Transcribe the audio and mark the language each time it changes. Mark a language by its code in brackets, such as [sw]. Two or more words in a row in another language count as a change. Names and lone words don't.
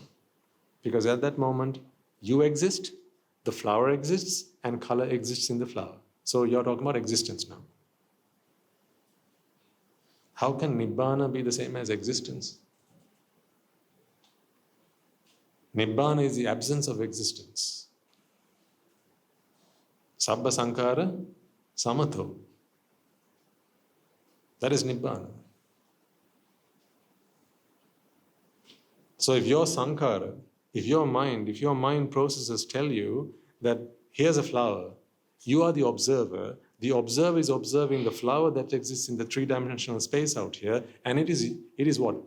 [en] Because at that moment, you exist, the flower exists, and color exists in the flower. So you're talking about existence now. How can Nibbana be the same as existence? Nibbāna is the absence of existence. [pi] Sabba sankhara samatho. [en] That is Nibbāna. So if your sankhara, if your mind processes tell you that here's a flower, you are the observer is observing the flower that exists in the three-dimensional space out here, and it is what?